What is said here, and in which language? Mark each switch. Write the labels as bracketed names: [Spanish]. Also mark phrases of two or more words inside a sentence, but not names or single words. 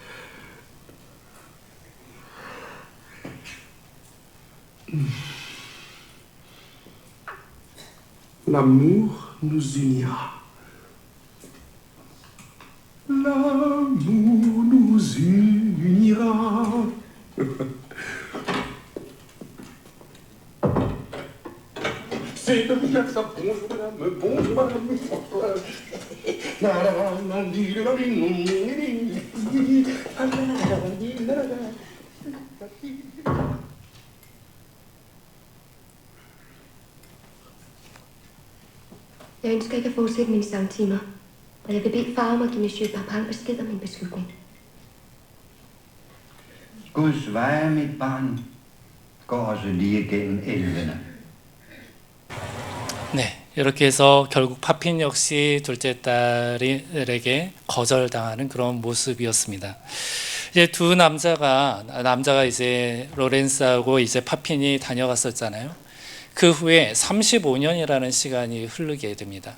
[French] L'amour nous unira. L'amour nous unira. C'est de bien ça, bonjour madame, bonjour madame. [Danish] Jeg ønsker ikke at fortsætte mine sangtimer, og jeg vil bede far om at give Monsieur Papin besked om min beslutning. Guds veje, mit barn, går også lige gennem elvene. [Korean] 네, 이렇게 해서 결국 파핀 역시 둘째 딸에게 거절당하는 그런 모습이었습니다. 이제 두 남자가 이제 로렌스하고 이제 파핀이 다녀갔었잖아요. 그 후에 35년이라는 시간이 흐르게 됩니다.